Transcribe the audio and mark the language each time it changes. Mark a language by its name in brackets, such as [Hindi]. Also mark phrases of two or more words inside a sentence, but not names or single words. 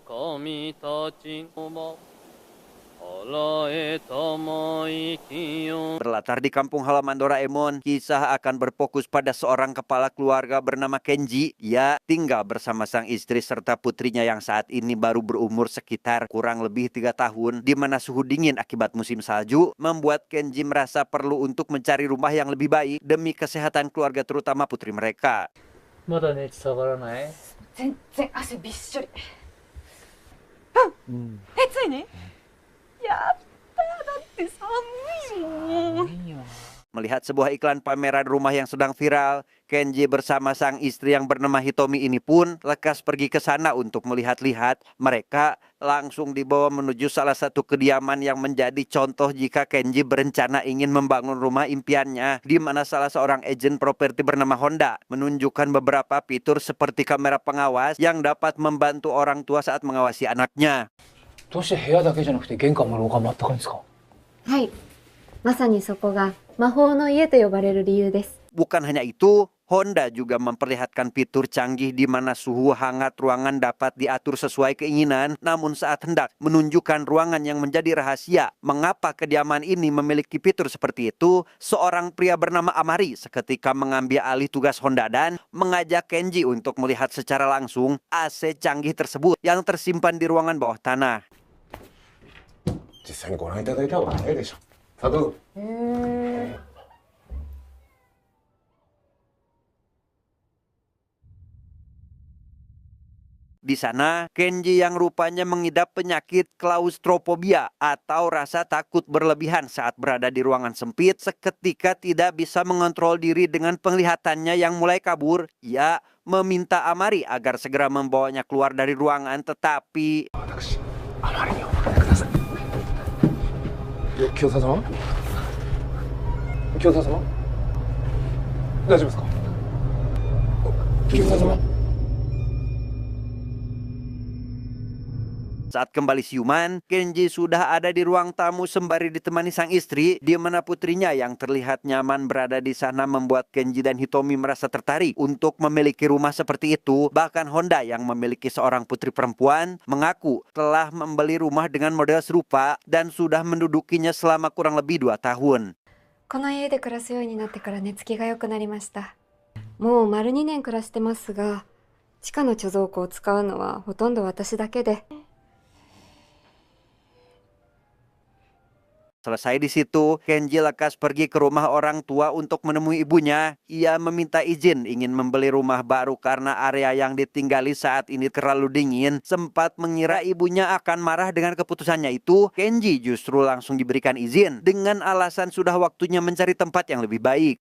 [Indonesian] 神たちのも洗えたまいきよ. Berlatar di kampung halaman Doraemon, kisah akan berfokus pada seorang kepala keluarga bernama Kenji. Ia tinggal bersama sang istri serta putrinya yang saat ini baru berumur sekitar kurang lebih 3 tahun, di mana suhu dingin akibat musim salju membuat Kenji merasa perlu untuk mencari rumah yang lebih baik demi kesehatan keluarga terutama putri mereka. [Japanese] まだ熱下がらない？全然汗びっしょり。ついに？やっただって寒いもん。 [Indonesian] Melihat sebuah iklan pameran rumah yang sedang viral, Kenji bersama sang istri yang bernama Hitomi ini pun lekas pergi ke sana untuk melihat-lihat. Mereka langsung dibawa menuju salah satu kediaman yang menjadi contoh jika Kenji berencana ingin membangun rumah impiannya, di mana salah seorang agen properti bernama Honda menunjukkan beberapa fitur seperti kamera pengawas yang dapat membantu orang tua saat mengawasi anaknya. [Japanese] どうして部屋だけじゃなくて玄関も廊下もあったかいんですか？はい、まさにそこが魔法の家と呼ばれる理由です。 [Indonesian] Bukan hanya itu, Honda juga memperlihatkan fitur canggih di mana suhu hangat ruangan dapat diatur sesuai keinginan, namun saat hendak menunjukkan ruangan yang menjadi rahasia mengapa kediaman ini memiliki fitur seperti itu, seorang pria bernama Amari seketika mengambil alih tugas Honda dan mengajak Kenji untuk melihat secara langsung AC canggih tersebut yang tersimpan di ruangan bawah tanah. [Japanese] 実際にご覧いただいた方が早いでしょ。佐藤。 [Indonesian] Di sana, Kenji yang rupanya mengidap penyakit klaustrofobia atau rasa takut berlebihan saat berada di ruangan sempit, seketika tidak bisa mengontrol diri dengan penglihatannya yang mulai kabur. Ia meminta Amari agar segera membawanya keluar dari ruangan, tetapi [Japanese] あまりにお任せください。清沢様？清沢様？大丈夫ですか？清沢様？ [Indonesian] Saat kembali siuman, Kenji sudah ada di ruang tamu sembari ditemani sang istri, di mana putrinya yang terlihat nyaman berada di sana membuat Kenji dan Hitomi merasa tertarik untuk memiliki rumah seperti itu. Bahkan Honda yang memiliki seorang putri perempuan mengaku telah membeli rumah dengan model serupa dan sudah mendudukinya selama kurang lebih 2 tahun. [Japanese] この家で暮らすようになってから寝つきが良くなりました。もう丸2年暮らしてますが、地下の貯蔵庫を使うのはほとんど私だけで。 [Indonesian] Selesai di situ, Kenji lekas pergi ke rumah orang tua untuk menemui ibunya. Ia meminta izin ingin membeli rumah baru karena area yang ditinggali saat ini terlalu dingin. Sempat mengira ibunya akan marah dengan keputusannya itu, Kenji justru langsung diberikan izin dengan alasan sudah waktunya mencari tempat yang lebih baik.